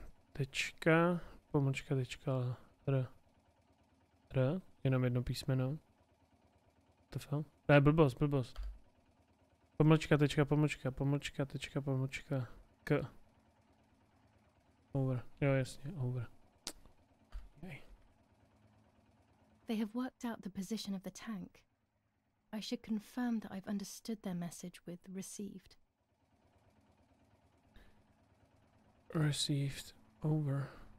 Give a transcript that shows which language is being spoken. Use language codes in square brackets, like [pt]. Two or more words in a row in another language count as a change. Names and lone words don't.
[cs] Tečka, pomlčka, tečka, r. R, jenom jedno písmeno. To je blbost. Pomlčka, tečka, pomlčka, k. Over. Jo, jasně, [en] over. Okay. They have worked out the position of the tank. I should confirm that I've understood their message with received. Received. Over.